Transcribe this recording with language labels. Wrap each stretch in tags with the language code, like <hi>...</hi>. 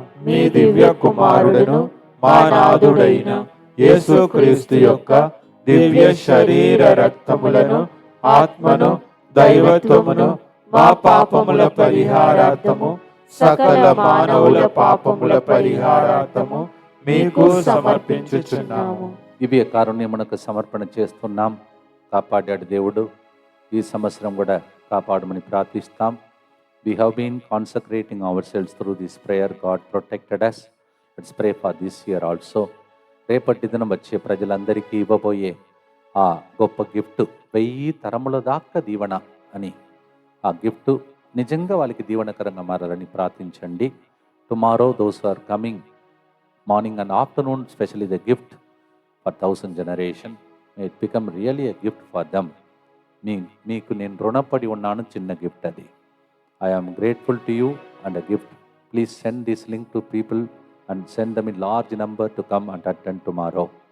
<te>మీ దివ్య కుమారుడును మా నాథుడైన యేసుక్రీస్తు యొక్క దివ్య శరీర రక్తములను ఆత్మను దైవత్వమును మా పాపముల పరిహారార్థము సకల మానవుల పాపముల పరిహారార్థము మీకు సమర్పించుచున్నాము. దివ్య కారుణ్యమునకు సమర్పణ చేస్తున్నాం. కాపాడాడు దేవుడు. ఈ సంవత్సరం కూడా కాపాడమని ప్రార్థిస్తాం.</te> <en>We have been consecrating ourselves through this prayer. God protected us. Let's pray for this year also.</en> <te>రేపటి దినం వచ్చే ప్రజలందరికీ ఇవ్వబోయే ఆ గొప్ప గిఫ్ట్ 1000 తరముల దాకా దీవెన అని, ఆ గిఫ్ట్ నిజంగా వాళ్ళకి దీవెనకరంగా మారాలని ప్రార్థించండి.</te> <en>Tomorrow those are coming morning and afternoon, specially the gift for 1000 generation. It become really a gift for them.</en> <te>మీకు నేను రుణపడి ఉన్నాను, చిన్న గిఫ్ట్ అది.</te> <en>I am grateful to you and a gift. Please send this link to people and send them in large number to come and attend tomorrow.</en>